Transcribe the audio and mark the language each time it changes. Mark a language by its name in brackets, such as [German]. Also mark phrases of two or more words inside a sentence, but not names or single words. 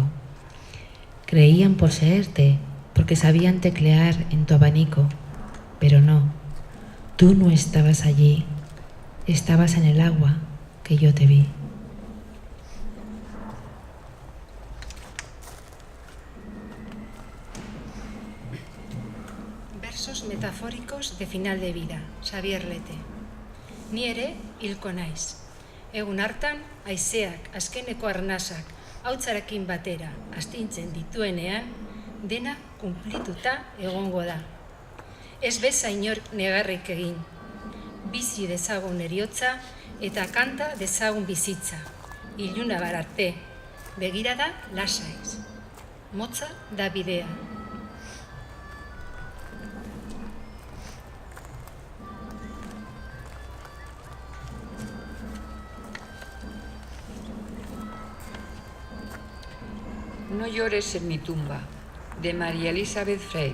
[Spanish] Creían poseerte porque sabían teclear en tu abanico, pero no, tú no estabas allí. Estabas en el agua que yo te vi. Versos metafóricos de final de vida, Xavier Lete. [Basque] Ni ere hilko naiz. Egun hartan, haizeak azkeneko arnasak hautzarekin batera astintzen dituenean, dena kunplituta egongo da. Ez beza inork negarrik egin. Bizi dezagun eriotza eta kanta dezagun bizitza. Iluna bararte, begirada lasaiz. Motza da bidea. [Spanish] No llores en mi tumba, de María Elizabeth Frey.